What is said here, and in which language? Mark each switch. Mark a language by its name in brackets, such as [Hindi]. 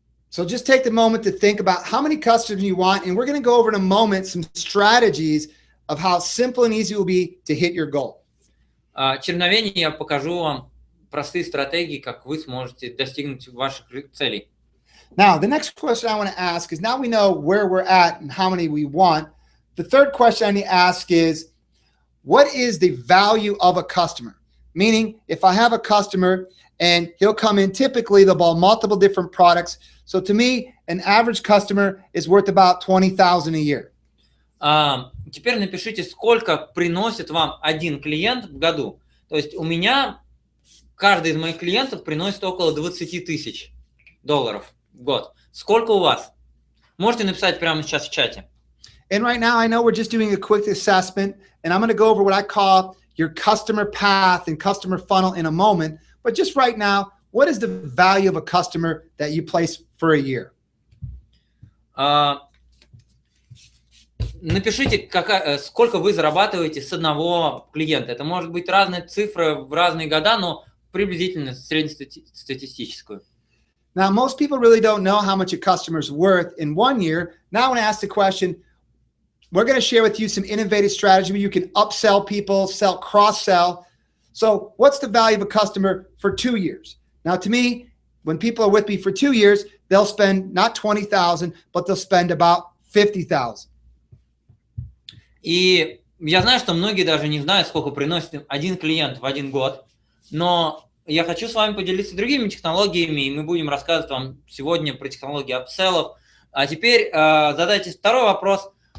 [English] So just take the moment to think about how many customers you want, and we're going to go over in a moment some strategies of how simple and easy it will be to hit your goal. [Russian] Через мгновение я покажу вам простые стратегии, как вы сможете достигнуть ваших целей. [English] Now, the next question I want to ask is, now we know where we're at and how many we want. The third question I need to ask is, what is the value of a customer? Meaning, if I have a customer and he'll come in, typically they'll buy multiple different products. So to me, an average customer is worth about $20,000 a year. [Russian] Теперь напишите, сколько приносит вам один клиент в году. То есть у меня каждый из моих клиентов приносит около $20 000 в год. Сколько у вас? Можете написать прямо сейчас в чате. [English] And right now, I know we're just doing a quick assessment, and I'm going to go over what I call your customer path and customer funnel in a moment. But just right now, what is the value of a customer that you place for a year? [Russian] Напишите, сколько вы зарабатываете с одного клиента. Это может быть разные цифры в разные года, но приблизительно среднестатистическую. [English] Now, most people really don't know how much a customer is worth in 1 year. Now I want to ask the question, we're going to share with you some innovative strategy where you can upsell people, sell, cross-sell. So what's the value of a customer for 2 years? Now, to me, when people are with me for 2 years, they'll spend not 20,000, but they'll spend about 50,000. [Russian] И я знаю, что многие даже не знают, сколько приносит один клиент в 1 год, но я хочу с вами поделиться другими технологиями, и мы будем рассказывать вам сегодня про технологии апселлов. А теперь задайте второй вопрос.